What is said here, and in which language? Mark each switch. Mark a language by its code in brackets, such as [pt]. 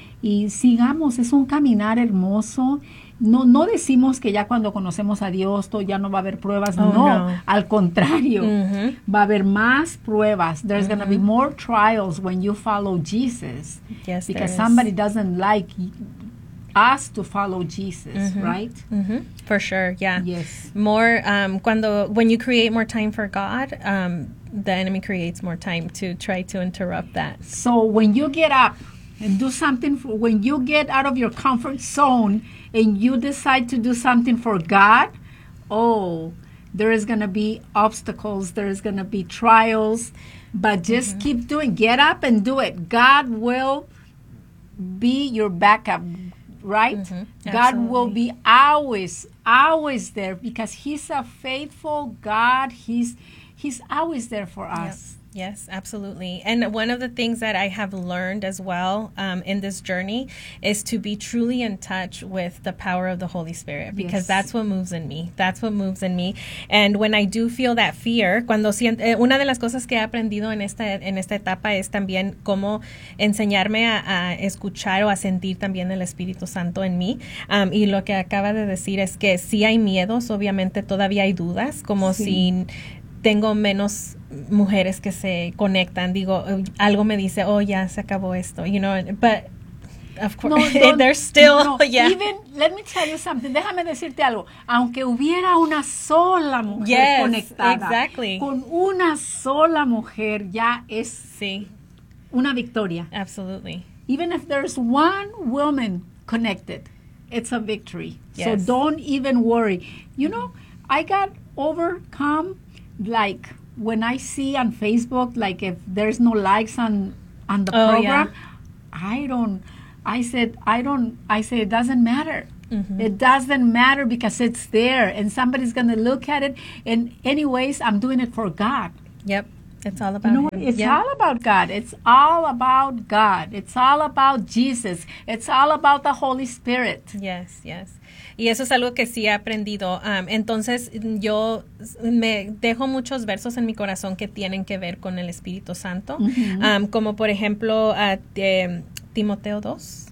[es] Y sigamos, es un caminar hermoso. No decimos que ya cuando conocemos a Dios, todo ya no va a haber pruebas. Oh, no, al contrario. Mm-hmm. Va a haber más pruebas. [en] There's going to be more trials when you follow Jesus. Yes, because there somebody is. Doesn't like us to follow Jesus, right? Mm-hmm. For sure, yeah. Yes. More, when you create more time for God, the enemy creates more time to try to interrupt that. So when you get up and do something, when you get out of your comfort zone and you decide to do something for God, oh, there is going to be obstacles, there is going to be trials, but just keep doing, get up and do it. God will be your backup, right? Mm-hmm. God will be always there because he's a faithful God. He's always there for us. Yep. Yes, absolutely. And one of the things that I have learned as well in this journey is to be truly in touch with the power of the Holy Spirit, because that's what moves in me. That's what moves in me. And when I do feel that fear, [es] cuando siento, una de las cosas que he aprendido en esta etapa es también cómo enseñarme a escuchar o a sentir también el Espíritu Santo en mí. Y lo que acaba de decir es que sí hay miedos, obviamente todavía hay dudas, como tengo menos mujeres que se conectan. Digo, algo me dice, oh, ya se acabó esto. [en] You know, but of course, they're still, Even, let me tell you something. [es] Déjame decirte algo. Aunque hubiera una sola mujer conectada. [en] Exactly. [es] Con una sola mujer ya es una victoria. [en] Absolutely. Even if there's one woman connected, it's a victory. Yes. So don't even worry. You know, I got overcome. Like when I see on Facebook, like if there's no likes on the program, I said it doesn't matter. Mm-hmm. It doesn't matter because it's there and somebody's going to look at it. And anyways, I'm doing it for God. Yep. It's all about him. It's all about God. It's all about God. It's all about Jesus. It's all about the Holy Spirit. Yes, yes. [es] Y eso es algo que sí he aprendido. Entonces, yo me dejo muchos versos en mi corazón que tienen que ver con el Espíritu Santo. Mm-hmm. Como, por ejemplo, Timoteo 2.